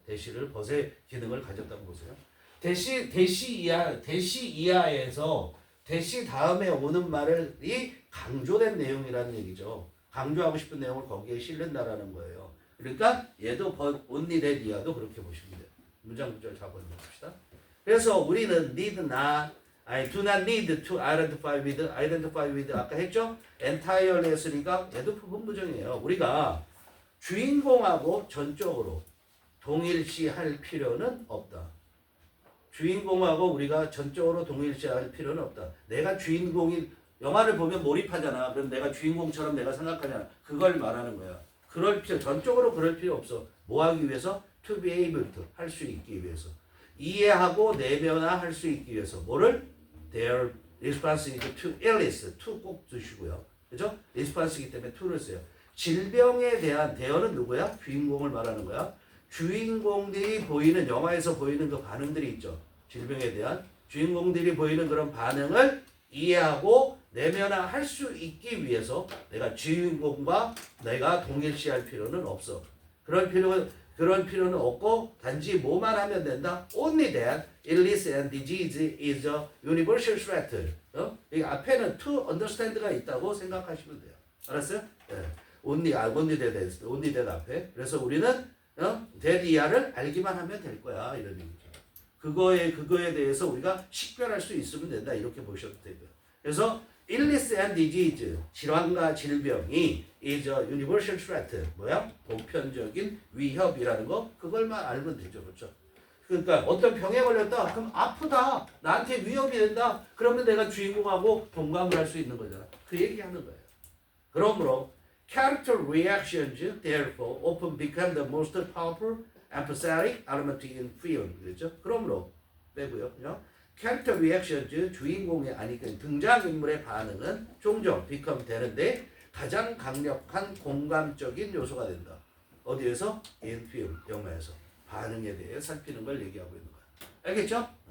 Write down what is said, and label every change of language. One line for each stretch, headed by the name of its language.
Korean: 대시를 벗의 기능을 가졌다고 보세요. 대시 이하에서 대시 다음에 오는 말이 강조된 내용이라는 얘기죠. 강조하고 싶은 내용을 거기에 실른다라는 거예요. 그러니까 얘도
English: only that
Korean: 이하도 그렇게 보시면 돼요. 문장 구조를 잡아 봅시다. 그래서 우리는
English: do not need to identify with
Korean: 아까 했죠? entirely 했으니까 얘도 부분부정이에요. 우리가 주인공하고 전적으로 동일시할 필요는 없다. 주인공하고 우리가 전적으로 동일시할 필요는 없다. 내가 주인공인 영화를 보면 몰입하잖아. 그럼 내가 주인공처럼 내가 생각하잖아. 그걸 말하는 거야. 전적으로 그럴 필요 없어. 뭐 하기 위해서?
English: To be able to
Korean: 할 수 있기 위해서. 이해하고 내면화할 수 있기 위해서. 뭐를?
English: Their responsibility to illness.
Korean: to 꼭 주시고요. 그죠? response이기 때문에 to를 써요. 질병에 대한 대어는 누구야? 주인공을 말하는 거야. 주인공들이 보이는 영화에서 보이는 그 반응들이 있죠. 질병에 대한 주인공들이 보이는 그런 반응을 이해하고 내면화할 수 있기 위해서 내가 주인공과 내가 동일시할 필요는 없어. 그런 필요는 없고 단지 뭐만 하면 된다.
English: Only that illness and disease is a universal threat.
Korean: 여기 앞에는 to understand가 있다고 생각하시면 돼요. 알았어요? 네. only that 앞에. 그래서 우리는 that 이하를 알기만 하면 될 거야 이런 얘기죠. 그거에 대해서 우리가 식별할 수 있으면 된다 이렇게 보셔도 되고요. 그래서
English: illness and disease
Korean: 질환과 질병이
English: is a universal threat
Korean: 뭐야? 보편적인 위협이라는 거 그걸만 알면 되죠, 그렇죠? 그러니까 어떤 병에 걸렸다. 그럼 아프다. 나한테 위협이 된다. 그러면 내가 주인공하고 동감을 할 수 있는 거잖아. 그 얘기하는 거예요.
English: 그러므로 character reactions therefore often become the most powerful empathetic element in film.
Korean: 그렇죠? 그러므로 빼고요. 그죠?
English: character reactions
Korean: 주인공의 아니 등장인물의 반응은 종종 become 되는데 가장 강력한 공감적인 요소가 된다. 어디에서?
English: in film
Korean: 영화에서 반응에 대해 살피는 걸 얘기하고 있는 거야. 알겠죠?